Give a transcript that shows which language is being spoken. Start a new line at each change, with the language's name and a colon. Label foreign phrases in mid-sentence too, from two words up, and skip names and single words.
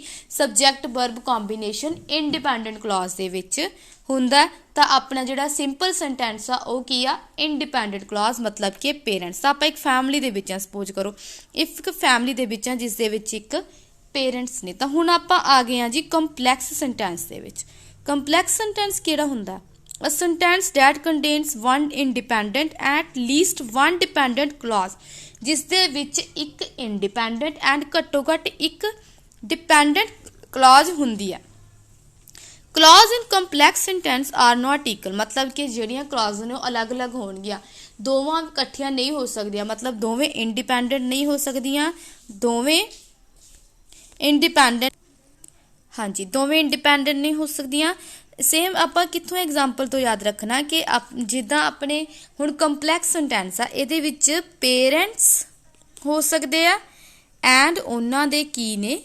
English: subject verb combination independent clause
Punjabi: ਦੇ ਵਿੱਚ ਹੁੰਦਾ, ਤਾਂ ਆਪਣਾ ਜਿਹੜਾ
English: simple sentence
Punjabi: ਆ ਉਹ ਕੀ ਆ?
English: independent clause,
Punjabi: ਮਤਲਬ ਕਿ ਪੇਰੈਂਟਸ। ਤਾਂ ਆਪਾਂ ਇੱਕ ਫੈਮਿਲੀ ਦੇ ਵਿੱਚ ਆ, ਸਪੋਜ਼ ਕਰੋ ਇੱਕ ਫੈਮਿਲੀ ਦੇ ਵਿੱਚ ਆ ਜਿਸ ਦੇ ਵਿੱਚ ਇੱਕ ਪੇਰੈਂਟਸ ਨੇ। ਤਾਂ ਹੁਣ ਆਪਾਂ ਆ ਗਏ ਆ ਜੀ
English: complex sentence
Punjabi: ਦੇ ਵਿੱਚ।
English: complex sentence
Punjabi: ਕਿਹੜਾ ਹੁੰਦਾ?
English: A sentence that contains one independent at least one dependent clause,
Punjabi: ਜਿਸ ਦੇ ਵਿੱਚ ਇੱਕ
English: independent and
Punjabi: ਘੱਟੋ ਘੱਟ ਇੱਕ
English: dependent clause
Punjabi: ਹੁੰਦੀ ਹੈ।
English: clause in complex sentence are not equal,
Punjabi: ਮਤਲਬ ਕਿ ਜਿਹੜੀਆਂ clause ਨੇ ਉਹ ਅਲੱਗ-ਅਲੱਗ ਹੋਣਗੀਆਂ, ਦੋਵਾਂ ਇਕੱਠੀਆਂ ਨਹੀਂ ਹੋ ਸਕਦੀਆਂ, ਮਤਲਬ ਦੋਵੇਂ independent ਨਹੀਂ ਹੋ ਸਕਦੀਆਂ, ਦੋਵੇਂ independent, ਹਾਂਜੀ ਦੋਵੇਂ independent ਨਹੀਂ ਹੋ ਸਕਦੀਆਂ। ਸੇਮ ਆਪਾਂ ਕਿੱਥੋਂ ਐਗਜ਼ਾਮਪਲ ਤੋਂ ਯਾਦ ਰੱਖਣਾ ਕਿ ਜਿੱਦਾਂ ਆਪਣੇ ਹੁਣ
English: complex sentence
Punjabi: ਆ, ਇਹਦੇ ਵਿੱਚ ਪੇਰੈਂਟਸ ਹੋ ਸਕਦੇ ਆ ਐਂਡ ਉਹਨਾਂ ਦੇ ਕੀ ਨੇ?